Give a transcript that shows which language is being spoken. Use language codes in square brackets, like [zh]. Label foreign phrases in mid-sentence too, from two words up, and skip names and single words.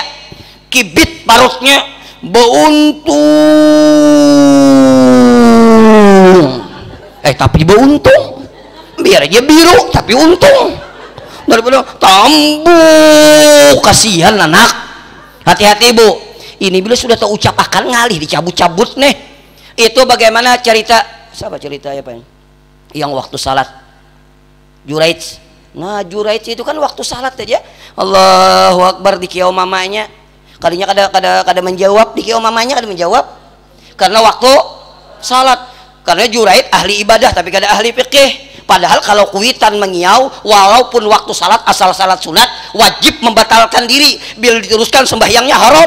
[bjn] Kibit parutnya beuntung. Tapi beuntung. Biar aja biru tapi untung. Daripada tambuk, kasihan anak. [id] Hati-hati Bu. [bjn] Ini bila sudah terucap akan ngalih dicabut-cabut nih. [id] Itu bagaimana cerita? Siapa cerita ya Pak? Yang waktu salat Juraij. [bjn] Nah Juraij itu kan waktu salat aja [ar] الله أكبر [bjn] di kiau mamanya, kalinya kada menjawab di kiau mamanya, kada menjawab karena waktu salat. Karena Juraij ahli ibadah tapi kada ahli fikih. Padahal kalau kuitan mengiau walaupun waktu salat asal salat sunat wajib membatalkan diri bila diteruskan sembahyangnya haram.